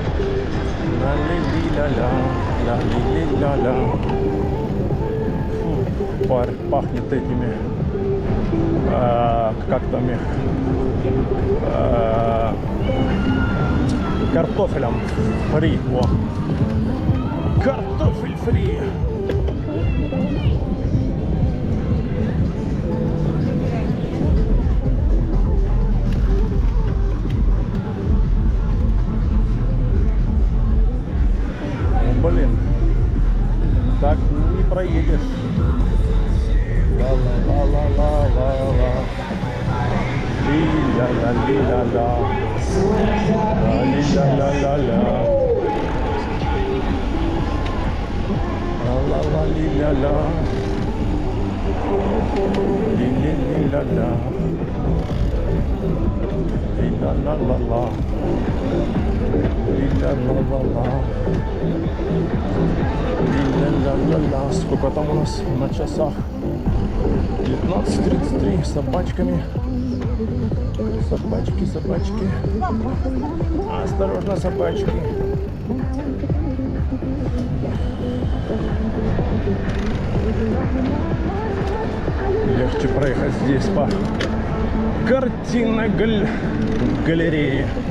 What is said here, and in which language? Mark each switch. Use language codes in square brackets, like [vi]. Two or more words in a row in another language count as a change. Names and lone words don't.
[ru] Ла-ли-ли-ля-ля, ла-ли-ли-ля-ля. Пахнет этими, как там их, картофелем фри. О. Картофель фри. Блин, так не проедешь. Ла-ла-ла-ла-ла-ла-ла. Ли-ля-ля-ли-ля-ля. Ли-ля-ля-ля-ля. Ла-ла-ла-ли-ля-ля. Ли-ли-ли-ля-ля. Ли-ля-ла-ла-ла. Ли-ля-ла-ла-ла. Ля-ля-ля-ля. Сколько там у нас на часах? 19:33 с собачками. Собачки, собачки. Осторожно, собачки. Легче проехать здесь по картинной галерее.